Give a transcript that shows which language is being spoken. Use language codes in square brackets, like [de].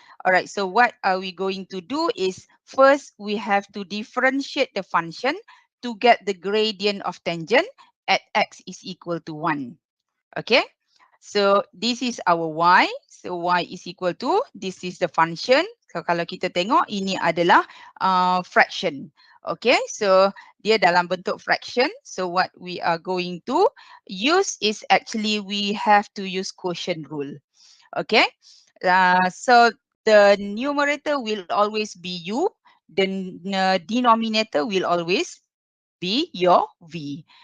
[en] All right, so what are we going to do is, first we have to differentiate the function to get the gradient of tangent at x is equal to 1, okay. So this is our y. So y is equal to, this is the function. [ms] So kalau kita tengok, ini adalah fraction. Okay, so dia dalam bentuk fraction. [en] So what we are going to use is actually we have to use quotient rule. Okay, so the numerator will always be u. The denominator will always be your v.